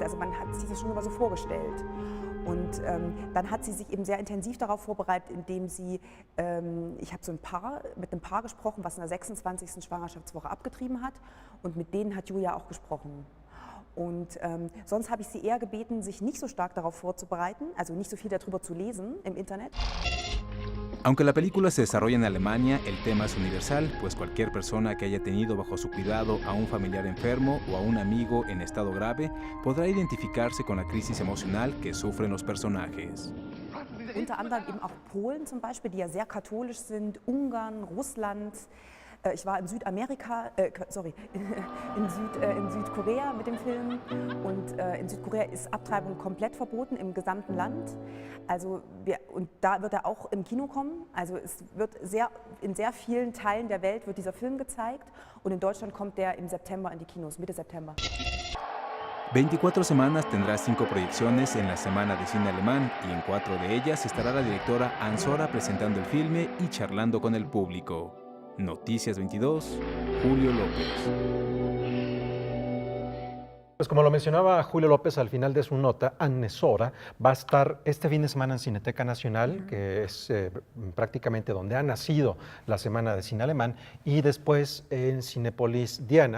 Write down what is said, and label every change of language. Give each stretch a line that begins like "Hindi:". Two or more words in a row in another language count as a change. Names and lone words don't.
German: Also man hat sich das schon immer so vorgestellt. Und dann hat sie sich eben sehr intensiv darauf vorbereitet, indem sie, ich habe mit einem Paar gesprochen, was in der 26. Schwangerschaftswoche abgetrieben hat, und mit denen hat Julia auch gesprochen. Und sonst habe ich sie eher gebeten, sich nicht so stark darauf vorzubereiten, also nicht so viel darüber zu lesen im Internet.
Spanish: Aunque la película se desarrolla en Alemania, el tema es universal, pues cualquier persona que haya tenido bajo su cuidado a un familiar enfermo o a un amigo en estado grave podrá identificarse con la crisis emocional que sufren los personajes.
German: Unter anderem eben auch Polen zum Beispiel, die ja sehr katholisch sind, Ungarn, Russland. Ich war in Südamerika, in Südkorea mit dem Film, und in Südkorea ist Abtreibung komplett verboten im gesamten Land. Also und da wird er auch im Kino kommen. Also es wird in sehr vielen Teilen der Welt wird dieser Film gezeigt, und in Deutschland kommt der im September in die Kinos, Mitte September.
Spanish: 24 Semanas tendrá 5 proyecciones en la Semana de Cine Alemán, y en 4 de ellas estará la directora Anne Sora presentando el filme y charlando con el público. Noticias 22, Julio López. Pues como lo mencionaba Julio López al final de su nota, Anne Sora va a estar este fin de semana en Cineteca Nacional, que es prácticamente donde ha nacido la Semana de Cine Alemán, y después en Cinépolis Diana.